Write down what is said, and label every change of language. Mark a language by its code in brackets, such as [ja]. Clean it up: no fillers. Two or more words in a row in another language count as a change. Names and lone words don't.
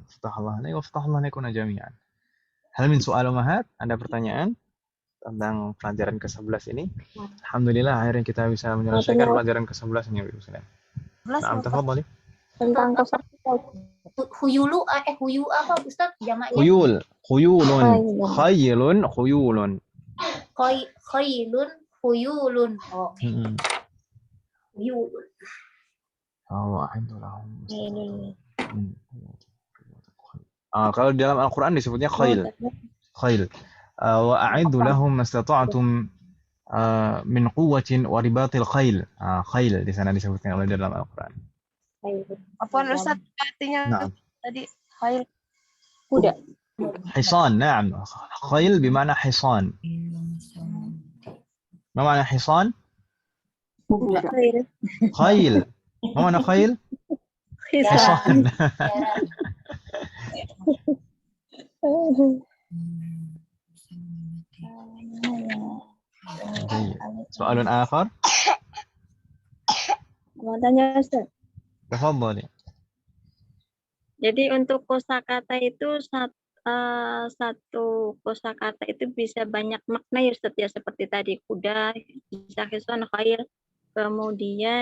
[ar] افتح الله عليك وافتح الله عليكم جميعا. هل من سؤال أمهات؟ [id] Ada pertanyaan tentang pelajaran ke-11 ini? Alhamdulillah akhirnya kita bisa menyelesaikan pelajaran ke-11 ini, Ibu sekalian. Nah, tafadhali. tentang kosakata. Huyulu huyu apa Ustaz jamaknya? [ar] خيول. خيل خيول. خيل خيول. [id] Oke. [ar] Huyulun. [id] Kalau di dalam Al-Qur'an disebutnya khail. [ar] وأعدوا لهم ما استطعتم من قوة ورباط الخيل. [id] Khail di sana disebutkan oleh dalam Al-Qur'an. Apa Ustaz artinya tadi khail? Kuda. [ar] حصان. نعم. خيل بمعنى حصان. ما معنى حصان؟ خيل. ما معنى خيل؟ حصان. Baik. سؤال آخر. [id] Mau tanya Ustaz. [ar] Tafadhali. [id] Jadi untuk kosakata itu satu kosakata itu bisa banyak makna ya Ustaz ya, seperti tadi kuda, bisa hison, khair, kemudian